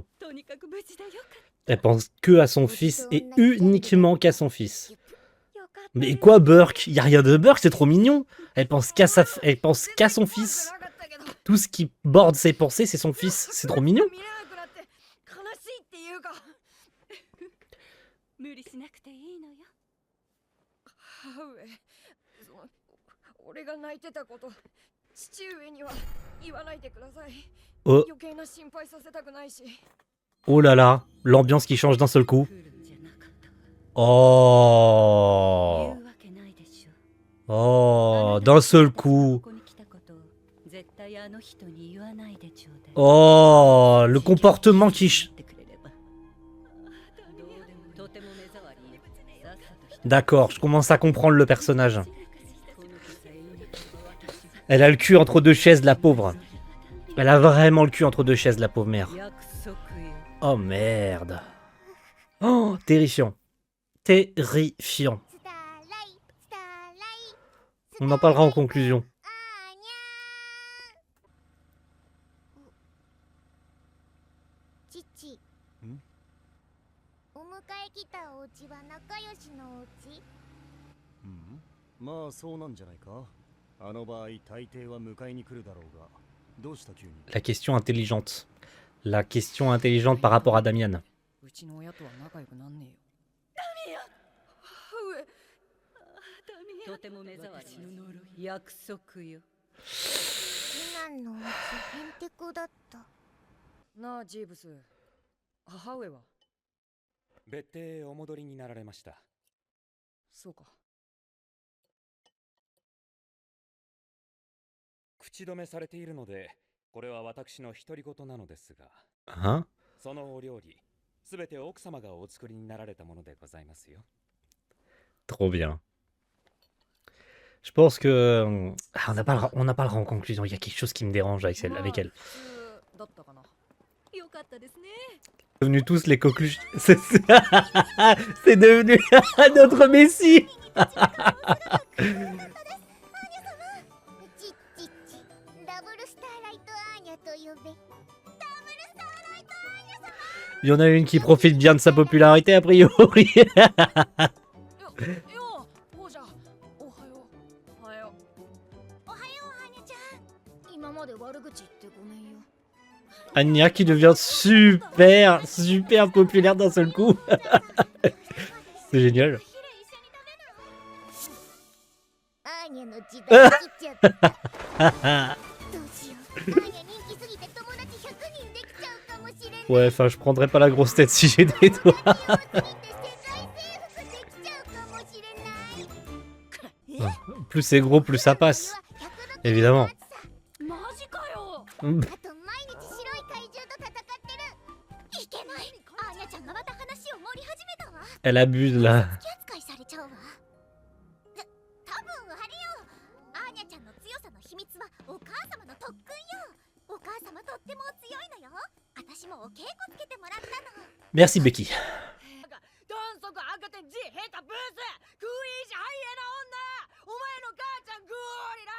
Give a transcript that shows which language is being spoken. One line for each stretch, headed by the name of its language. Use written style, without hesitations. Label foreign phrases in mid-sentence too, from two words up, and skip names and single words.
French: Elle pense que à son fils et uniquement qu'à son fils. Mais quoi, Burke? Y a rien de Burke, c'est trop mignon. Elle pense qu'à son fils. Tout ce qui borde ses pensées, c'est son fils. C'est trop mignon.
Japanese: いうか無理しなくていいのよ。母上、俺が泣いてたこと父上には言わないでください。
French: Oh,
Japanese: 余計な心配させたくないし。
French: oh là là, l'ambiance qui change d'un seul coup.
Japanese: 来るんじゃなかった。
French: Oh,
Japanese: 言うわけないでしょ。
French: oh, d'un seul coup.
Japanese: ここに来たことを絶対あの人に言わないでちょうだい。
French: Oh, le comportement qui...
Japanese: ってくれれば。どうでもとても目障りよ。さっさと人
French: D'accord, je commence à comprendre le personnage.
Japanese: この子さえいなければ私は
French: Elle a le cul entre deux chaises, la pauvre. Elle a vraiment le cul entre deux chaises, la pauvre mère.
Japanese: 約束よ。
French: Oh merde. Oh, terrifiant. Terrifiant. On en parlera en conclusion.
Japanese: 父、お迎え来たお家は仲良しのお家？まあそうなんじゃないか。あの場合大抵は迎えに来るだろうが、どうした急に。
French: La question intelligente. La question intelligente par rapport à Damian.
Japanese: うちの親とは仲良くなんねえよ。とても目障りの呪い。約束よ。次男のお家へんてこだった。なあジーブス、母上は？別邸へお戻りになられました。そうか。口止めされているので、これは私の独り言なのですが、
French: Hein?
Japanese: そのお料理、すべて奥様がお作りになられたものでございますよ。
French: Trop bien. Je pense que... Ah, on n'a pas le en conclusion. Il y a quelque chose qui me dérange avec elle.
Japanese: まあ
French: Avec elle.
Japanese: 普通だったかな。よかったですね。
French: Devenus tous les conclusions. C'est devenu notre messie.
Japanese: ちっちっち、ダブルスターライトアーニャと呼べ。ダブルスターライトアーニャ様。
French: Il y en a une qui profite bien de sa popularité, a priori.
Japanese: よ、王者、おはよう。おはよう。おはよう、アーニャちゃん。今まで悪口言ってごめんよ。
French: Anya qui devient super, super populaire d'un seul coup. C'est génial.
Japanese: アーニャの時代来ちゃった。どうしよう。アーニャ人気すぎて友達100人できちゃうかもしれない。
French: Ouais, enfin, je prendrais pas la grosse tête si j'ai des doigts. 世界征服できちゃうかもしれない。 Plus c'est gros, plus ça passe. Évidemment.
Japanese: マジかよ。あと毎日白い怪獣と戦ってる。いけない。アーニャちゃんがまた話を盛り始めたわ。
French: Elle abuse là.
Japanese: 気扱いされちゃうわ。多分あれよ。アーニャちゃんの強さの秘密はお母様の特訓よ。お母様とっても強いのよ。私もお稽古つけてもらったの。
French: Merci, Becky.
Japanese: 短足赤点 G ヘタブースクイージハイエナ女。お前の母ちゃんグーリラ。